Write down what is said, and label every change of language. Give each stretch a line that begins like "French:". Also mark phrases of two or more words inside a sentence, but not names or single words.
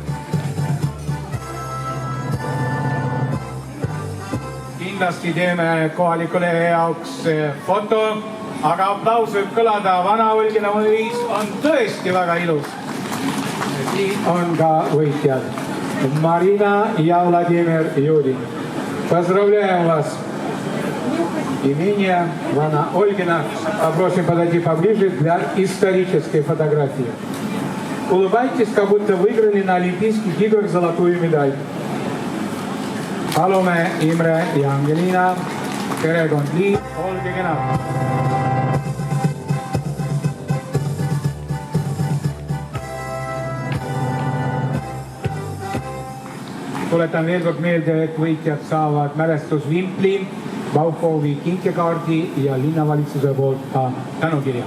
Estonian: Kindlasti teeme kohalikule jaoks foto, aga aplaus võib kõlada. Vana Olgina mõis on tõesti väga ilus. Siin on ka võitjad. Marina ja Vladimir Judin.
Russian: Поздравляем вас. Имение Вана Ольгина. Попросим подойти поближе для исторической фотографии. Улыбайтесь, как будто выиграли на Олимпийских играх золотую медаль.
Estonian: Palume Imre ja Angelina, perekond Liit, olge kenad. Tuletan veel kord meelde, et võitjad saavad mälestusvimpli, Bauhofi kinkekaardi ja linnavalitsuse poolt ka tänukirja.